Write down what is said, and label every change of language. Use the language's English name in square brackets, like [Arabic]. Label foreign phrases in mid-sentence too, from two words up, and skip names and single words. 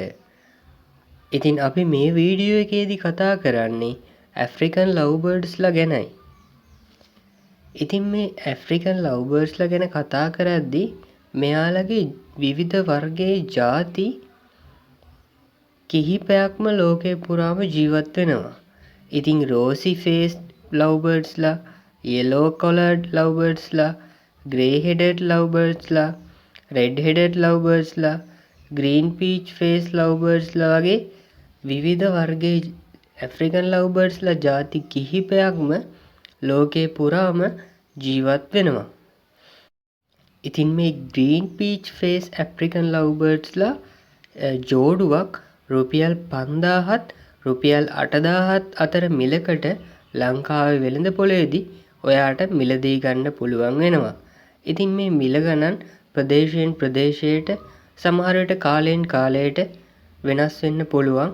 [Sinhala] ඉතින් අපි මේ වීඩියෝ එකේදී කතා කරන්නේ [English] African lovebirds [Sinhala] ලා ගැනයි. ඉතින් මේ [English] African lovebirds [Sinhala] ලා ගැන කතා කරද්දී මෙයාලගේ විවිධ වර්ගයේ ಜಾති කිහිපයක්ම ලෝකේ පුරාම ජීවත් වෙනවා. ඉතින් [English] rosy faced lovebirds [Sinhala] ලා, [English] yellow collared lovebirds [Sinhala] ලා, [English] grey headed lovebirds [Sinhala] ලා, [English] red headed lovebirds [Sinhala] ලා, [English] green peach faced lovebirds [Sinhala] ලා වගේ විවිධ වර්ගයේ [English] African lovebirds [Sinhala] ලා ಜಾති කිහිපයක්ම ලෝකේ පුරාම ජීවත් වෙනවා. ඉතින් මේ [English] green peach faced African lovebirds [Sinhala] ලා ජෝඩුවක් රුපියල් 5000ත් රුපියල් 8000ත් අතර මිලකට ලංකාවේ වෙළඳ පොලේදී ඔයාට මිලදී ගන්න පුළුවන් වෙනවා. ඉතින් මේ මිල ගණන් ප්‍රදේශයෙන් ප්‍රදේශයට සමහර විට කාලයෙන් කාලයට වෙනස් වෙන්න පුළුවන්.